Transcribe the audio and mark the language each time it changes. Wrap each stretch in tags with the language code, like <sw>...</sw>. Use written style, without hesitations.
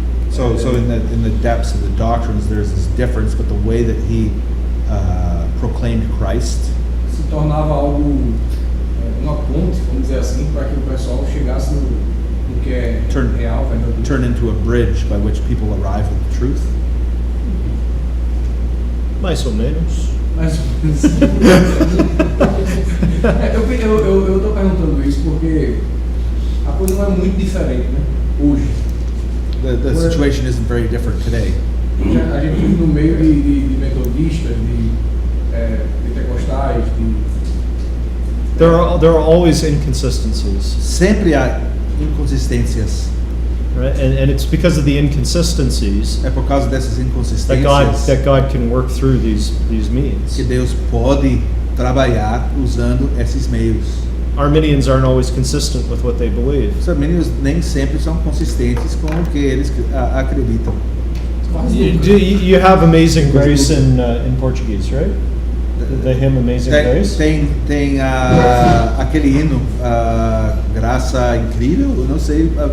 <en>so in the depths of the doctrines, there's this difference, but the way that he proclaimed Christ</en> <pt>se tornava algo, uma ponte, vamos dizer assim, para que o pessoal chegasse no que é real, verdadeiro.</pt> <en>turned into a bridge by which people arrive at the truth.</en> <pt>Mais ou menos. Mas eu estou perguntando isso porque a coisa não é muito diferente, né? Hoje.</pt> <en>The situation isn't very different today.</en> <pt>A gente vive no meio de metodistas, de pentecostais,</pt> <en>There are always inconsistencies,</en> <pt>Sempre há inconsistências.</pt> <en>right? And it's because of the inconsistencies</en> <pt>É por causa dessas</pt> <en>that</en> <pt>inconsistências</pt> <en>God can work through these means.</en> <pt>que Deus pode trabalhar usando esses meios.</pt> <en>Arminians aren't always consistent with what they believe.</en> <pt>Os armênios nem sempre são consistentes com o que eles acreditam.</pt> <en>You have Amazing Grace in Portuguese, right? The hymn Amazing Grace?</en> <pt>Tem aquele hino, Graça Incrível, eu não sei.</pt>